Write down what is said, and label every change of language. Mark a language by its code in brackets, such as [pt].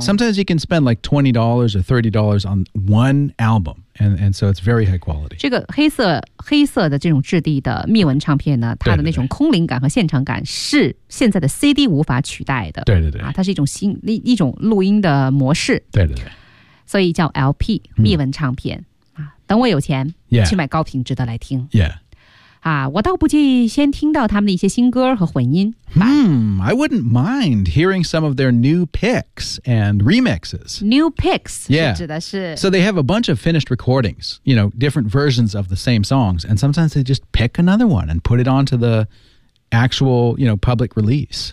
[en] Yeah, sometimes you can spend like $20 or $30 on one album. And so it's very high quality. [zh] 这个黑色的这种质地的密纹唱片呢，它的那种空灵感和现场感是现在的 CD 无法取代的。对对对。啊，它是一种新一种录音的模式。对对对。所以叫 LP 密纹唱片啊，等我有钱、 [en] yeah. [zh] 去买高品质的来听。 [en] Yeah. [zh] 啊，我倒不介意先听到他们的一些新歌和混音。 [en] I wouldn't mind hearing some of their new picks and remixes. New picks, yeah. [zh] 指的是 [en] so they have a bunch of finished recordings, you know, different versions of the same songs, and sometimes they just pick another one and put it onto the actual, you know, public release.